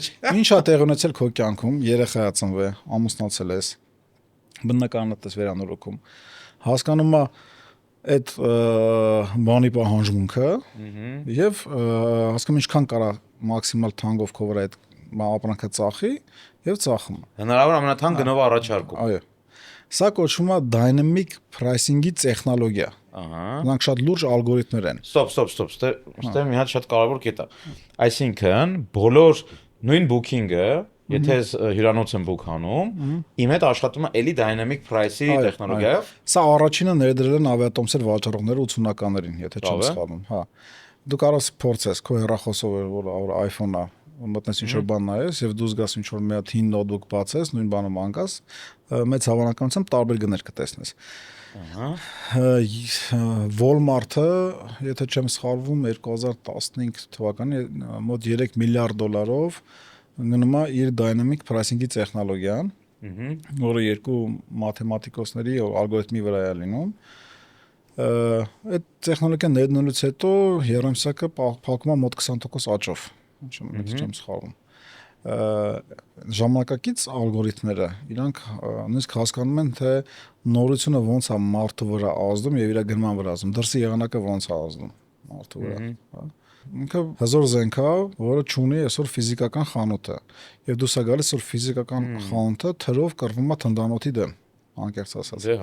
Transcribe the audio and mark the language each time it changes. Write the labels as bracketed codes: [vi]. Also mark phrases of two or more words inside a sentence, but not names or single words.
[hy] Ինչ է տեղ ունեցել քո կյանքում, երեխա է ծնվել, ամուսնացել ես, բնականոն ես վերանորոգում։ Հասկանում է այդ բանի պահանջմունքը եւ հասկանում ինչքան կարա մաքսիմալ թանկով քո վրա այդ ապրանքը ծախի եւ ծախում։ Հնարավոր ամենաթանկ գնով առաջարկում։ Այո։ Սա կոչվում է [en] dynamic pricing- [hy] ի տեխնոլոգիա։ Նրանք շատ լուրջ ալգորիթմներ են։ Ստոպ, ստե մի հատ շատ կարևոր կետ է։ Այսինքն, բոլոր նույն booking-ը, եթե հյուրանոց եմ book անում, իմ հետ աշխատում է էլի [en] dynamic price- [hy] ի տեխնոլոգիայով։ Սա առաջինը ներդրել են ավիատոմսեր վաճառողները 80-ականներին, եթե չեմ սխալվում, հա։ Դու կարող ես փորձես քո հեռախոսով, որ iPhone-ը մտնես ինչ-որ բան նայես եւ դու զգաս ինչ-որ մի հատ հին նոթբուք բացես, նույն բանը մանկաս, մեծ հավանականությամբ տարբեր գներ կտեսնես։ Walmart-ը, եթե չեմ սխալվում, 2015 թվականի մոտ $3 միլիարդ գնում է իր [en] dynamic pricing- [hy] ի տեխնոլոգիան, որը երկու մաթեմատիկոսների ալգորիթմի վրա է լինում։ Այդ տեխնոլոգիան ներդնելուց հետո երամսակը փակում է մոտ 20% աճով, չեմ սխալվում։ Ժամանակակից ալգորիթմները իրանք նույնիսկ հասկանում են, թե նորությունը ոնց է մարդու վրա ազդում եւ իր գնման վրա ազդում, դրսի եղանակը ոնց է ազդում մարդու վրա, հա։ Ինքը հզոր զենք է, որը չունի այսօր ֆիզիկական խանութը։ Եվ դու սա գալիս որ ֆիզիկական խանութը թրով կռվում է թնդանոթի դեմ, անկեղծ ասած։